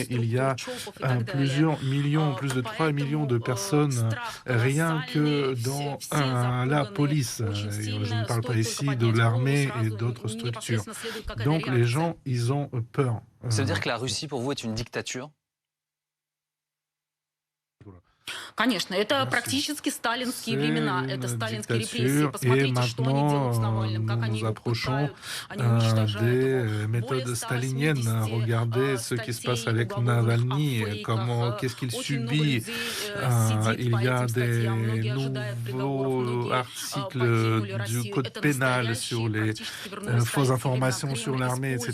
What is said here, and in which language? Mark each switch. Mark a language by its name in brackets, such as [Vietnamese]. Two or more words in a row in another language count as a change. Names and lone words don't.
[French] Il y a plusieurs millions, plus de 3 millions de personnes, rien que dans la police. Je ne parle pas ici de l'armée et d'autres structures. Donc les gens, ils ont peur. Ça veut dire que la Russie, pour vous, est une dictature? [Russian] Конечно, это практически сталинские времена, это сталинские репрессии. Посмотрите, что они делают с Навальным, как они его пытают, они уничтожают. [French] Méthodes staliniennes. Regardez ce qui se passe avec Navalny, qu'est-ce qu'il subit. Il y a des nouveaux articles du code pénal sur les fausses informations sur l'armée, etc.